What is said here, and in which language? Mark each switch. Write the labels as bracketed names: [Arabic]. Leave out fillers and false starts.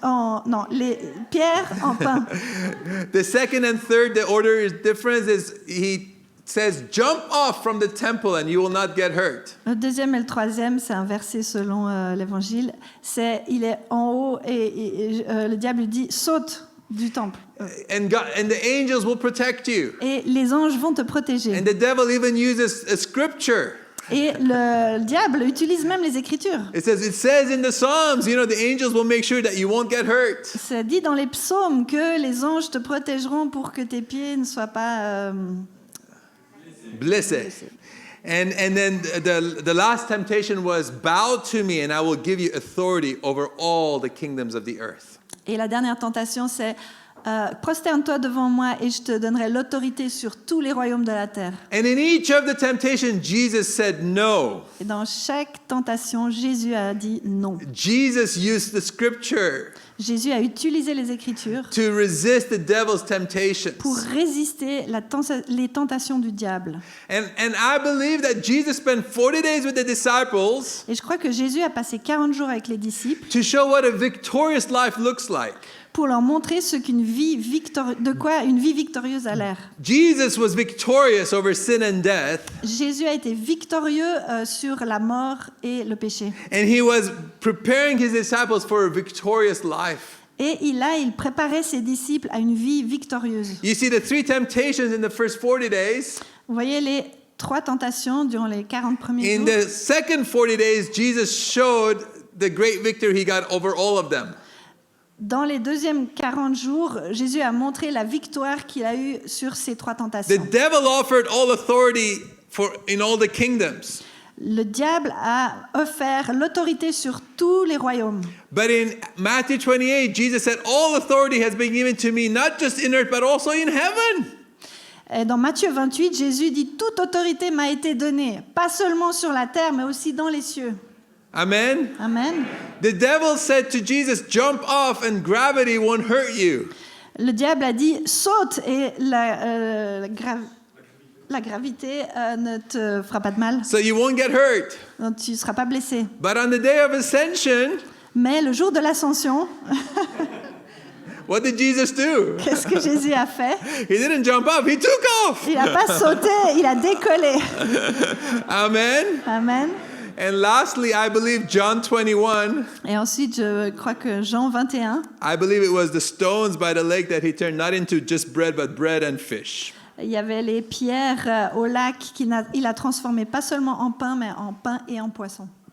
[French] Non, les pierres en pain. [English] The second and third, the order is different. Is he says, jump off from the temple and you will not get hurt. [French] Le deuxième et le troisième, c'est un verset selon l'Évangile. C'est il est en haut et le diable lui dit saute du temple. [English] And the angels will protect you. [French] Et les anges vont te protéger. [English] And the devil even uses a scripture. [French] Et le diable utilise même les Écritures. [English] It says in the Psalms, the angels will make sure that you won't get hurt. [French] C'est dit dans les psaumes que les anges te protégeront pour que tes pieds ne soient pas... [English] Blessed. And then the last temptation was bow to me and I will give you authority over all the kingdoms of the earth. [French] Et la dernière tentation, c'est prosterne-toi devant moi et je te donnerai l'autorité sur tous les royaumes de la terre. [English] And in each of the temptations, Jesus said no. [French] Et dans chaque tentation, Jésus a dit non. [English] Jesus used the scripture [French] Jésus a utilisé les Écritures [English] to resist the devil's temptations. [French] pour résister les tentations du diable. [English] And I believe that Jesus spent 40 days with the disciples [French] Et je crois que Jésus a passé 40 jours avec les disciples [English] to show what a victorious life looks like. [French] pour leur montrer ce qu'une vie de quoi une vie victorieuse a l'air. [English] Jesus was victorious over sin and death, [French] Jésus a été victorieux sur la mort et le péché. [English] and he was preparing his disciples for a victorious life. [French] Et il préparait ses disciples à une vie victorieuse. [English] You see the 3 temptations in the first 40 days. [French] Vous voyez, 3 tentations durant les 40 premiers [English] In [French] jours. [English] the second 40 days, Jesus showed the great victory he got over all of them. [French] Dans les deuxièmes 40 jours, Jésus a montré la victoire qu'il a eue sur ces 3 [English] The [French] tentations. [English] devil offered all authority in all the kingdoms. [French] Le diable a offert l'autorité sur tous les royaumes. [English] But in Matthew 28, Jesus said, all authority has been given to me, not just in earth, but also in heaven. [French] Et dans Matthieu 28, Jésus dit « Toute autorité m'a été donnée, pas seulement sur la terre, mais aussi dans les cieux. Amen. » Amen. [English] The devil said to Jesus, jump off and gravity won't hurt you. [French] Le diable a dit « Saute et la gravité ne te fera pas de mal, [English] So you won't get hurt. [French] donc tu ne seras pas blessé. » [English] But on the day of ascension, [French] Mais le jour de l'ascension, [English] what did Jesus do? [French] qu'est-ce que Jésus a fait? [English] He didn't jump off, he took off. [French] Il n'a pas sauté, il a décollé. [English] Amen. [French] Amen. [English] And lastly, I believe John 21, [French] Et ensuite, je crois que Jean 21, [English] I believe it was the stones by the lake that he turned not into just bread, but bread and fish. [French] il y avait les pierres au lac qu'il a transformées pas seulement en pain, mais en pain et en poisson.